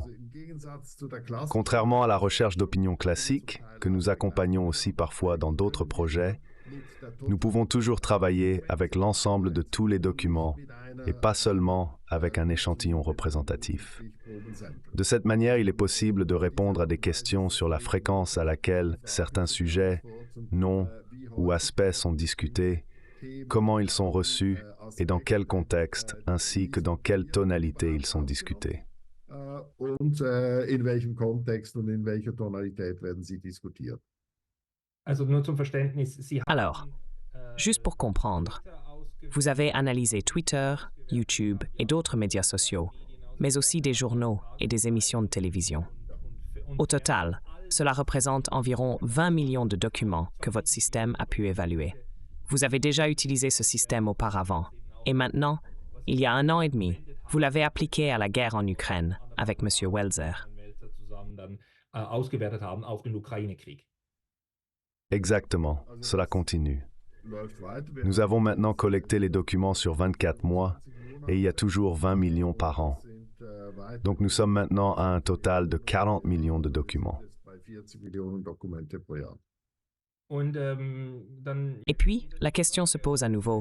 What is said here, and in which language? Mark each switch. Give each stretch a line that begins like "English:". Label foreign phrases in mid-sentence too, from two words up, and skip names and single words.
French: Contrairement à la recherche d'opinion classique, que nous accompagnons aussi parfois dans d'autres projets, nous pouvons toujours travailler avec l'ensemble de tous les documents et pas seulement avec un échantillon représentatif. De cette manière, il est possible de répondre à des questions sur la fréquence à laquelle certains sujets, noms ou aspects sont discutés, comment ils sont reçus et dans quel contexte, ainsi que dans quelle tonalité ils sont discutés.
German: Und in welchem Kontext und in welcher Tonalität werden sie diskutiert. Also nur zum Verständnis, Sie
French: Alors, juste pour comprendre, vous avez analysé Twitter, YouTube et d'autres médias sociaux, mais aussi des journaux et des émissions de télévision. Au total, cela représente environ 20 millions de documents que votre système a pu évaluer. Vous avez déjà utilisé ce système auparavant, et maintenant, il y a 1 an et demi, vous l'avez appliqué à la guerre en Ukraine avec M. Welser.
German: ausgewertet haben auf den Ukraine-Krieg.
French: Exactement, cela continue. Nous avons maintenant collecté les documents sur 24 mois et il y a toujours 20 millions par an. Donc nous sommes maintenant à un total de 40 millions de documents. Et puis, la question se pose à nouveau.